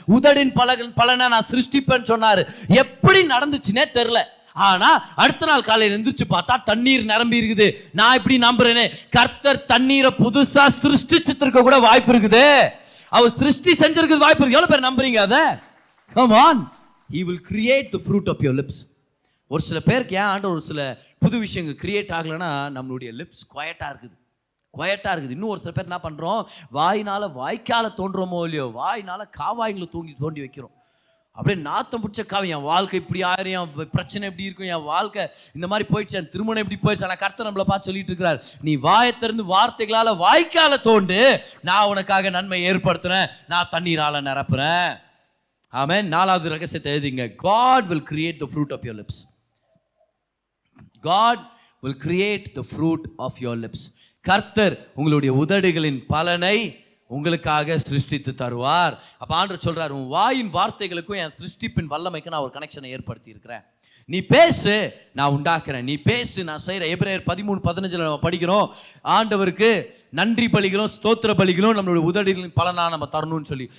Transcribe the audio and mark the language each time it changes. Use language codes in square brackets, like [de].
[ta] உதடின் பலனை நான் சிருஷ்டிப்பேன்னு சொன்னாரு. எப்படி நடந்துச்சுன்னே தெரியல. ஆனா அடுத்த நாள் காலையில் எந்திரிச்சு பார்த்தா தண்ணீர் நிரம்பி இருக்குது. நான் இப்படி நம்புறேனே, கர்த்தர் தண்ணீரை புதுசா சிருஷ்டிச்சிருக்க கூட வாய்ப்பு இருக்குது. அவர் சிருஷ்டி செஞ்சிருக்கிறது வாய்ப்பு இருக்கு. எவ்வளவு பேர் நம்புறீங்க அதை? [en] Come on, he will create the fruit of your lips. [ta] ஒரு சில பேருக்கு ஏன் ஆண்டவர் ஒரு சில புது விஷயங்கள் கிரியேட் ஆகலைன்னா, நம்மளுடைய லிப்ஸ் குவைட்டா இருக்குது. இன்னும் ஒரு சில பேர் என்ன பண்றோம், வாயினால வாய்க்கால தோன்றோமோ இல்லையோ, வாயினால காவாய்களை தோண்டி வைக்கிறோம். அப்படியே நாத்தம் பிடிச்ச காவை, என் வாழ்க்கை இப்படி ஆயிரும், என் பிரச்சனை எப்படி இருக்கும், என் வாழ்க்கை இந்த மாதிரி போயிடுச்சு, என் திருமணம் எப்படி போயிடுச்சு. ஆனால் கர்த்தர் நம்மளை பார்த்து சொல்லிட்டு இருக்கிறார், நீ வாயை திறந்து வார்த்தைகளால வாய்க்கால தோண்டு, நான் உனக்காக நன்மை ஏற்படுத்துறேன், நான் தண்ணீரால நிரப்புறேன். ஆமென். 4வது ரகசியத்தை எழுதிங்க. [en] God will create the fruit of your lips. God will create the fruit of your lips. [ta] கர்த்தர் உங்களுடைய உதடுகளின் பலனை உங்களுக்காக சிருஷ்டித்து தருவார். அப்ப ஆண்டவர் சொல்றார், உன் வாயின் வார்த்தைகளுக்கும் என் சிருஷ்டிப்பின் வல்லமைக்கு நான் ஒரு கனெக்ஷனை ஏற்படுத்தி இருக்கிறேன். நீ பேசு, நான் உண்டாக்குறேன். நீ பேசு, நான் செய்கிறேன். எபிரேயர் 13:15 நம்ம படிக்கிறோம், ஆண்டவருக்கு நன்றி பலிகளும் ஸ்தோத்திர பலிகளும் நம்மளுடைய உதடுகளின் பலனா நம்ம தரணும்னு சொல்லி.